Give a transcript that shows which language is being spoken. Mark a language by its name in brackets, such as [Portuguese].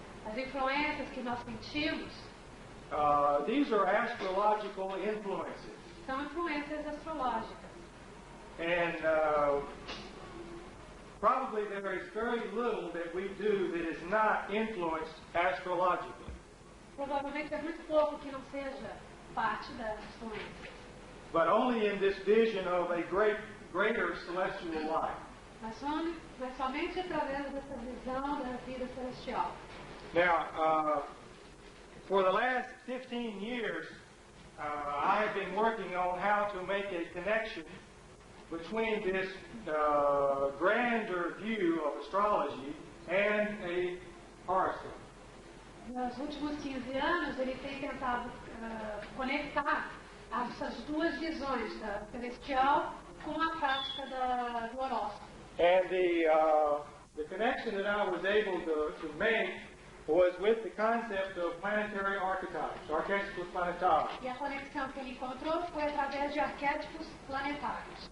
[Portuguese] As influências que nós sentimos [English] these are astrological influences, [Portuguese] são influências astrológicas. [English] and probably there is very little that we do that is not influenced astrologically. [Portuguese] Provavelmente é muito pouco que não seja parte das influências. [English] But only in this vision of a greater celestial life. [Portuguese] Mas somente através dessa visão da vida celestial. [English] Now, for the last 15 years, I have been working on how to make a connection between this grander view of astrology and a horoscope. [Portuguese] Nos últimos 15 anos, ele tem tentado conectar essas duas visões, da celestial com a prática do horóscopo. [English] And the connection that I was able to make was with the concept of planetary archetypes, [Portuguese] archetypos planetários. E a conexão que ele encontrou foi através de arquétipos planetários.